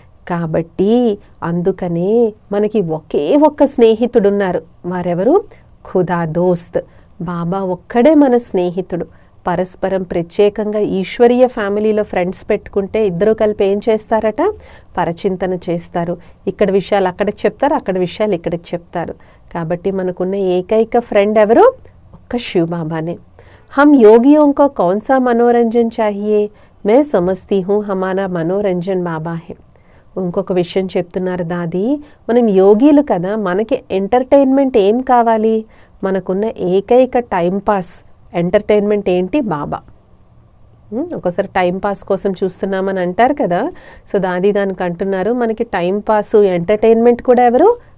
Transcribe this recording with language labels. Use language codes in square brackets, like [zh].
[te] కాబట్టి అందుకనే మనకి ఒకే ఒక్క స్నేహితుడున్నారు, వారెవరు, ఖుదా దోస్త్, బాబా ఒక్కడే మన స్నేహితుడు। పరస్పరం ప్రత్యేకంగా ఈశ్వరీయ ఫ్యామిలీలో ఫ్రెండ్స్ పెట్టుకుంటే ఇద్దరు కలిపి ఏం చేస్తారట, పరచింతన చేస్తారు। ఇక్కడ విషయాలు అక్కడికి చెప్తారు, అక్కడ విషయాలు ఇక్కడికి చెప్తారు। కాబట్టి మనకున్న ఏకైక ఫ్రెండ్ ఎవరు, ఒక్క శివ్ బాబానే। [hi] हम योगियों को कौन सा मनोरंजन चाहिए, मैं समझती हूँ हमारा मनोरंजन बाबा है। [te] ఇంకొక విషయం చెప్తున్నారు దాది, మనం యోగీలు కదా, మనకి ఎంటర్టైన్మెంట్ ఏం కావాలి? మనకున్న ఏకైక టైంపాస్ ఎంటర్టైన్మెంట్ ఏంటి? బాబా. ఒకసారి టైంపాస్ కోసం చూస్తున్నామని అంటారు కదా, సో దానికి అంటున్నారు మనకి టైంపాస్ ఎంటర్టైన్మెంట్ కూడా ఎవరు?